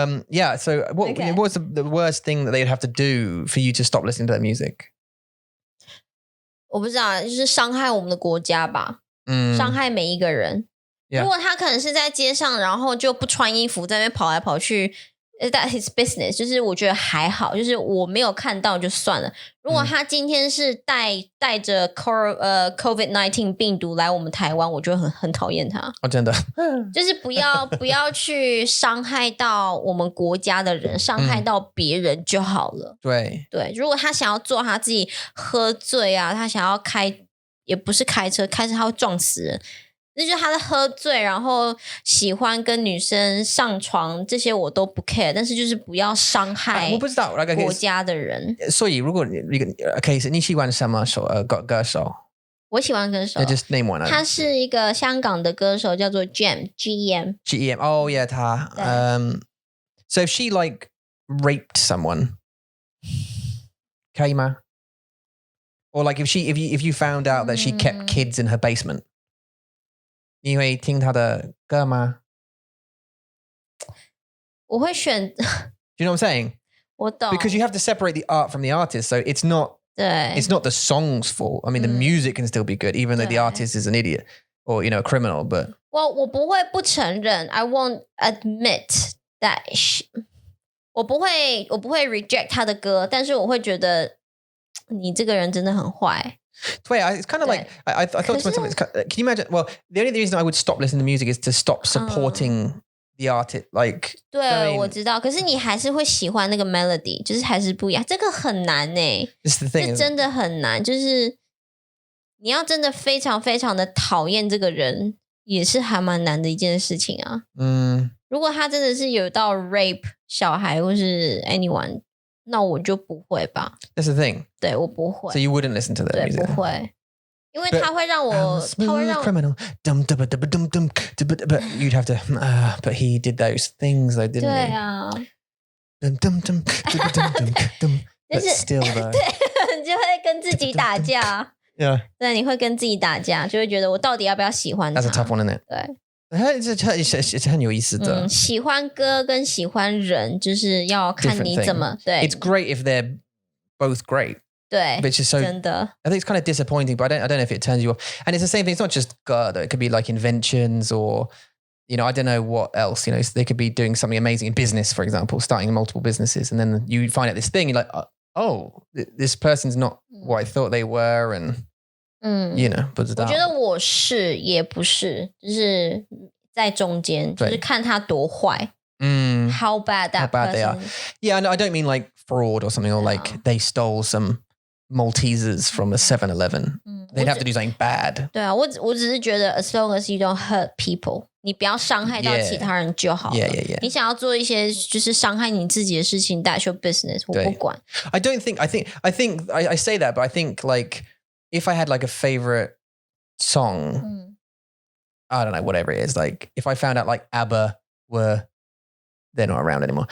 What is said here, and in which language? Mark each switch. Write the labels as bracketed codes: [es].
[en] Yeah. So what was the worst thing that they'd have to do for you to stop listening to that music? [zh] 我不知道，就是伤害我们的国家吧。伤害每一个人， [en] Yeah. [zh] 如果他可能是在街上，然后就不穿衣服在那边跑来跑去， [en] that his business， [zh] 就是我觉得还好，就是我没有看到就算了。如果他今天是带着COVID-19 病毒来我们台湾，我就很讨厌他。哦，真的，就是不要去伤害到我们国家的人，伤害到别人就好了。对，如果他想要做他自己喝醉啊，他想要也不是开车他会撞死人。那就是他的喝醉，然后喜欢跟女生上床，这些我都不 care， 但是就是不要伤害我不知道国家的人。所以如果OK，你喜欢什么歌手？我喜欢歌手 [en] ，just name one。 [zh] 他是一个香港的歌手，叫做 Gem。 [en] Oh yeah， [zh] 他。 [en] So if she like raped someone， [zh] 可以吗？ [en] Or like if you found out that she kept kids in her basement。 [zh] 你会听他的歌吗？我会选。 [en] Do you know what I'm saying? [zh] 我懂。 [en] Because you have to separate the art from the artist, so it's not the song's fault. I mean, the music can still be good, even though the artist is an idiot or a criminal. But [zh] 我不会不承认 ， [en] I won't admit that [zh] 我不会 reject 他的歌，但是我会觉得你这个人真的很坏。 [en] Wait, it's kind of like I thought to myself, can you imagine? Well, the only reason I would stop listening to music is to stop supporting the artist. Like, [zh] 对，我知道，可是你还是会喜欢那个 melody， 就是还是不一样。这个很难欸， [en] This is the thing. [zh] 这真的很难，就是你要真的非常非常的讨厌这个人，也是还蛮难的一件事情啊。如果他真的是有到 rape 小孩或是 anyone。那我就不会吧。 [en] That's the thing. [zh] 对，我不会。 [en] So you wouldn't listen to that [zh] 对， [en] music? [zh] 不会，因为他会让我，他会让 [en] criminal. But you'd have to. But he did those things, though, didn't he? [zh] 对啊。 [en] But still, though. [zh] 对，你就会跟自己打架。 [en] Yeah. [zh] 对，你会跟自己打架，就会觉得我到底要不要喜欢他 [en] That's a tough one, isn't it? [zh] 对。 [en] it's [zh] 很有意思的。喜欢歌跟喜欢人就是要看你怎么对。 [en] It's great if they're both great. [zh] 对， [en] which is so [zh] 真的。 [en] I think it's kind of disappointing, but I don't know if it turns you off. And it's the same thing. It's not just God. It could be like inventions or, I don't know what else. They could be doing something amazing in business, for example, starting multiple businesses, and then you find out this thing. You're like, oh, this person's not what I thought they were, and [zh] 不知道。我觉得我是也不是，就是在中间，就是看他多坏。 [en] How bad that person. They are. Yeah, I don't mean like fraud or something, or like they stole some Maltesers from a 7-Eleven. They'd have to do something bad. [zh] 对啊，我只是觉得 [en] as long as you don't hurt people， [zh] 你不要伤害到其他人就好了。 [en] Yeah. [zh] 你想要做一些就是伤害你自己的事情 ， [en] that's your business， [zh] 我不管。 [en] I think I say that, but I think like if I had like a favorite song, I don't know, whatever it is. Like if I found out like ABBA they're not around anymore.